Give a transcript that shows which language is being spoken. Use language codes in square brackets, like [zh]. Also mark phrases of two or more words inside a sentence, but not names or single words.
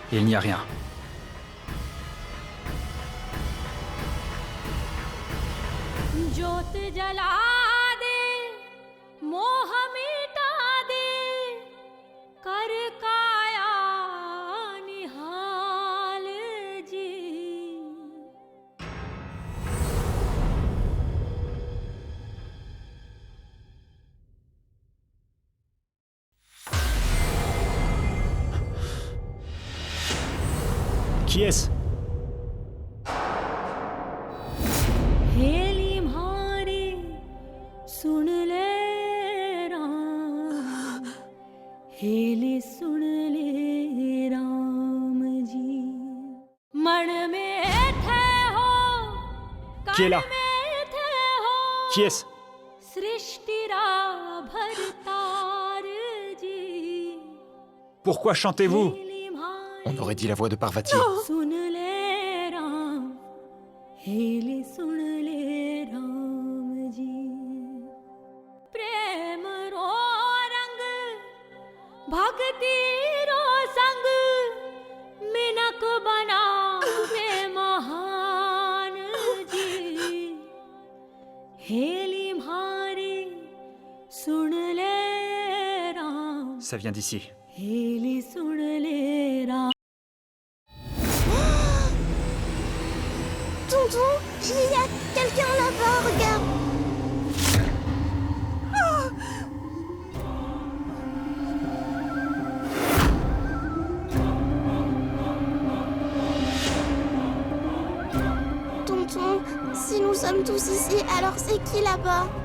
[fr] n'y a rien. [raj] ज्योत जला दे मोह मिटा दे कर काया निहाल जी [fr] Qui est-ce? [raj] हेली म्हारी सुन ले राम हेली सुन ले राम जी मन में थे हो [fr] Qui est là? [raj] कण में थे हो [fr] Qui est-ce? [raj] सृष्टि रा भरतार जी [fr] Pourquoi chantez-vous? [raj] हेली म्हारी [fr] On aurait dit la voix de Parvati. [raj] सुन ले राम हेली सुन ले राम जी प्रेम रो रंग भक्ति रो संग मिनक बना वे महान जी हेली म्हारी सुन ले राम [fr] Ça vient d'ici. [raj] हेली सुन ले राम [fr] Tonton, il y a quelqu'un là-bas, regarde. Tonton, si nous sommes tous ici, alors c'est qui là-bas?